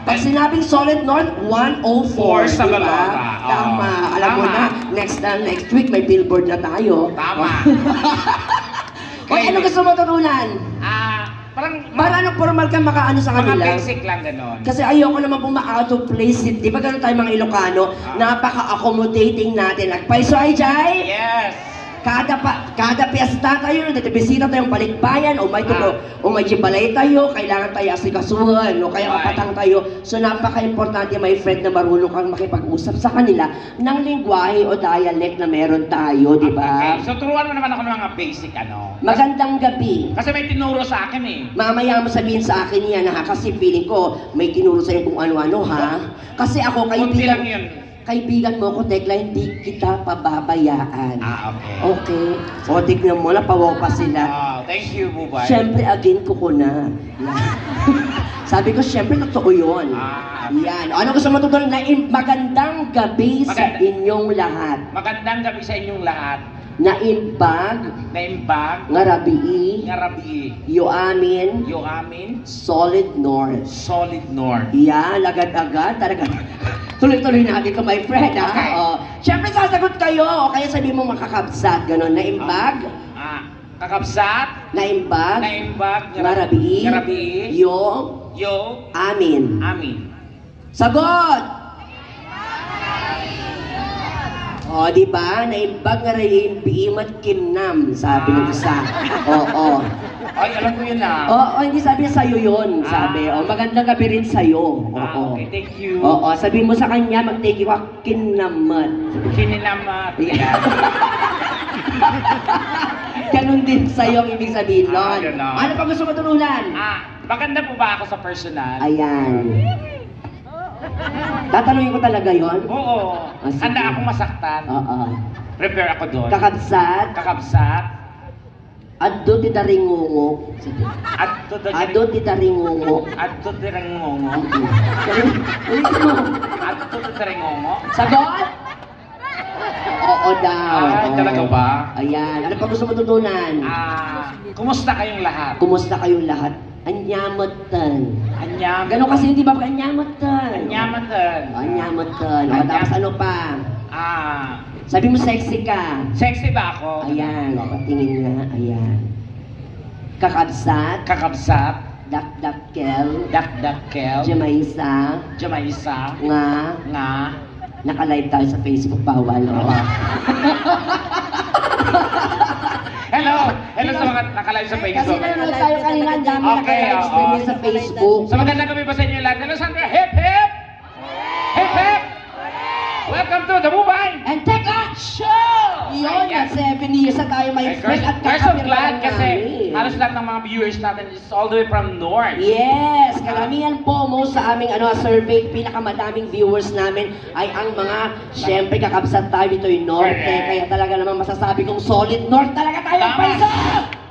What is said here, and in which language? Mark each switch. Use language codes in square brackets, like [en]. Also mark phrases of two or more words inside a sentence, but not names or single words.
[tl] Pag sinabing Solid North, 104, Sa di ba? Balota. Tama. Alam mo Tama. na, [en] next week [tl] may billboard na tayo. Tama. Oy, ano gusto mo tutunan? Parang Para ano formal ka makaano sa mga kanila? basic lang ganon. Kasi ayoko naman pong ma- [en] out of place [tl] it. Di ba ganun tayo mga Ilocano? Napaka-accommodating natin. Nagpaiso ay jay! Yes. Kada piyesta tayo, bisita tayong balikbayan, o may jibalay tayo, kailangan tayo asikasuhan, o kaya kapatang tayo. So napaka-importante, [en] my friend, [tl] na marunong kang makipag-usap sa kanila ng lingwahe o dialect na meron tayo, di ba? Okay. So turuan mo naman ako ng mga basic ano. Magandang gabi. Kasi may tinuro sa akin eh. Mamaya mo sabihin sa akin yan, ha? Kasi feeling ko, may tinuro sa'yo kung ano-ano, ha? Kasi ako, Kunti lang yun. kaibigan mo ko, Tekla, hindi kita pababayaan. Okay. Okay. O, tignan mo, napawaw pa sila. Thank you, Bubay. Siyempre, again ko na. Yan. Sabi ko, siyempre, totoo yun. Okay. Yan. Ano gusto mo tutunan? Magandang gabi sa inyong lahat. Magandang gabi sa inyong lahat. [ilo] Naimbag, ngarabii, yo amin, [tl] Solid North. Solid North. Yan, agad-agad, talaga. Tuloy-tuloy natin ito, [en] my friend, [tl] ha? Okay. Siyempre, sasagot kayo. O kaya sabihin mo makakabsat, gano'n. [ilo] Naimbag, Kakabsat, naimbag, ngarabii, yo, amin. [tl] Sagot! O, di ba? [ilo] Naimbag nga rin biimat kimnam, [tl] sabi ng isa. Oo. Ay, alam ko yun na. Oo, hindi sabi niya sa'yo yun, sabi. O, magandang gabi rin sa'yo. Oo. Okay, thank you. Oo, sabihin mo sa kanya, mag-thank you ka, kinamat. Kininamat. Yan. Ganun din sa'yo ang ibig sabihin nun. Ganon. Ano pa gusto mo turunan? Maganda po ba ako sa personal? Ayan. Tatanungin ko talaga yon? Oo. Sige. Handa akong masaktan. Oo. Prepare ako doon. [ilo] Kakabsat, Kakabsat. addo ti daringungo. Sige. Addo ti daringungo. Adto tirangongo. [tl] Ulitin mo. [ilo] Adto tirangongo. [tl] Sagot? Oo daw. Ay, talaga ba? Ayan. Ano pa gusto mo tutunan? Kumusta kayong lahat? Kumusta kayong lahat? Anyamatan. [ilo] Anyam. [tl] Ganon kasi hindi ba anyamatan? [ilo] Anyamatan. [tl] Anyamatan. O, tapos ano pa? Sabi mo sexy ka. Sexy ba ako? Ayan. O, patingin nga. Ayan. Kakabsat. [ilo] Kakabsat. Dakdakkel. Dakdakkel. Jamaisa. Jamaisa. Nga. [tl] Naka-live tayo sa Facebook. Bawal. O. Hello sa mga nakalive sa Facebook. Kasi nanonood tayo kanina, ang dami Okay, naka-live sa Facebook. So magandang gabi pa sa inyo lahat. Hello Sandra, [en] hip hip! Hip hip! Welcome to the Bubay And Tekla Show! [tl] Yun, na 7 years na tayo, [en] my friend. At we're so kakapirlan glad kasi [tl] namin. halos lahat ng mga viewers natin is all the way from North. Yes, karamihan po mo sa aming survey, pinakamadaming viewers namin ay ang mga, syempre kakabsat tayo dito yung Norte. Correct. Kaya talaga naman masasabi kong Solid North talaga tayo. Tama. Paisa!